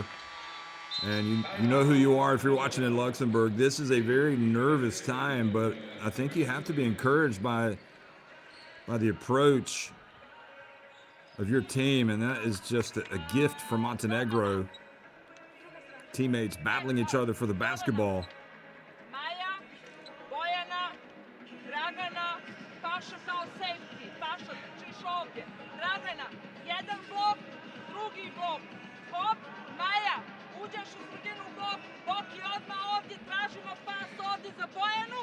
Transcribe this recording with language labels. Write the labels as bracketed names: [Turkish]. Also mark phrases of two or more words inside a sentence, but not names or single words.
[English] And you know who you are if you're watching in Luxembourg. This is a very nervous time, but I think you have to be encouraged by the approach of your team, and that is just a gift for Montenegro. Teammates battling each other for the basketball. [Serbian] Maja, Bojana, Dragana, Paša kao safety. Paša, trčiš ovdje. Dragana, jedan blok, drugi blok. Hop, Maja, uđeš u sredinu blok, Boki odmah ovdje, tražimo pas ovdje za Bojanu.